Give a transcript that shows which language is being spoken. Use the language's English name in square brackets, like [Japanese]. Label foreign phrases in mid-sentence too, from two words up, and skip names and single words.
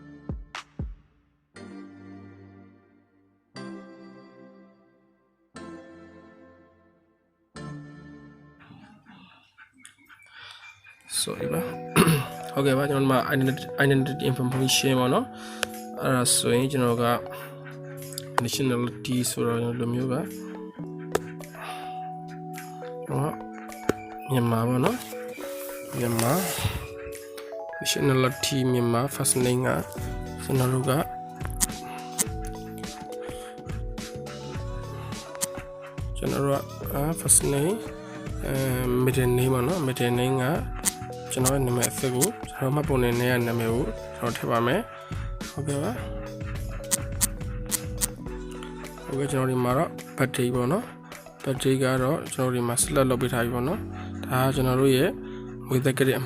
[Burmese] sorry ပါဟုတ်ကဲ့ပါကျွန်တော်တို့မှာ [English] identity information [Burmese] ပေါ့နော်အဲ့ဒါဆိုရင်ကျွန်တော်က nationality ဆိုတော့လိုမျိုးပါ မြန်မာပေါ့နော်မြန်မာ nationality မြန်မာ [English] first name [Burmese] ကကျွန်တော်တို့က [English] first name middle name [Burmese] ပေါ့နော် [English] middle name [Burmese] ကကျွန်တော်ရဲ့နာမည်အစစ်ကိုကျွန်တော်မှတ်ပုံနဲ့ရဲ့နာမည်ကိုကျွန်တော်ထည့်ပါမယ်ဟုတ်ကဲ့ပါ ဟုတ်ကဲ့ကျွန်တော်ဒီမှာတော့ birthday ပေါ့နော် birthday ကတော့ကျွန်တော်ဒီမှာ select လုပ်ပေးထားပြီပေါ့နော်ဒါကကျွန်တော်တို့ရဲ့ငွေသက်ကလေးအ